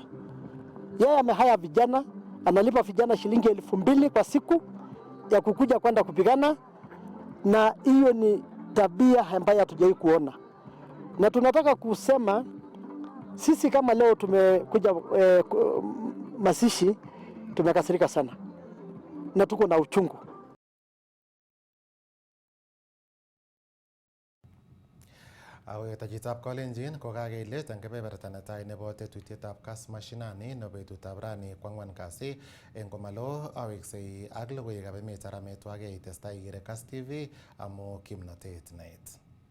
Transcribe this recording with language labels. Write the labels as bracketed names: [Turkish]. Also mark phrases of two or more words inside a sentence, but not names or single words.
[Swahili] Yeye amehaya vijana, analipa vijana shilingi 2,000 kwa siku ya kukuja kwenda kupigana, na hiyo ni tabia ambayo hatujai kuona. Na tunataka kusema sisi kama leo tumekuja masishi, tumekasirika sana na tuko na uchungu. [Kalenjin] Awetachitab Kalenjin kokakeilet eng kebeberta netai nebo tetutietab Kass Mashinani nebo betutab rani kwang'wan kasi eng komalo aweksei ak logoiwekab emet arametwake itestai ikere Kass TV amu kimnatet neit.